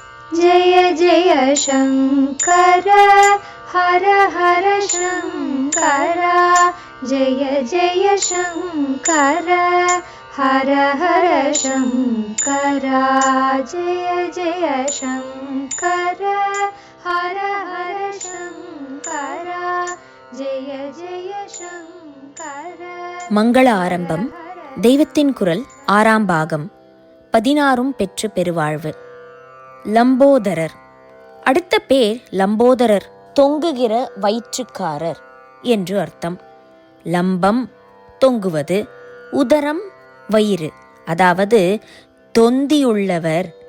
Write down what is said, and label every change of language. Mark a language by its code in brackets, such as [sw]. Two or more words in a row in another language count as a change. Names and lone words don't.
[sa] जय जय शङ्कर हर हर शङ्कर जय जय शङ्कर हर हर शङ्कर जय जय शङ्कर हर हर शङ्कर जय जय शङ्कर. [ta] மங்கள ஆரம்பம். தெய்வத்தின் குரல் 6ஆம் பாகம். 16 பெற்று பெருவாழ்வு. லம்போதரர். அடுத்த பேர் லம்போதரர், தொங்குகிற வயிற்றுக்காரர் என்று அர்த்தம். லம்பம் தொங்குவது, உதரம் வயிறு, அதாவது தொந்தியுள்ளவர்.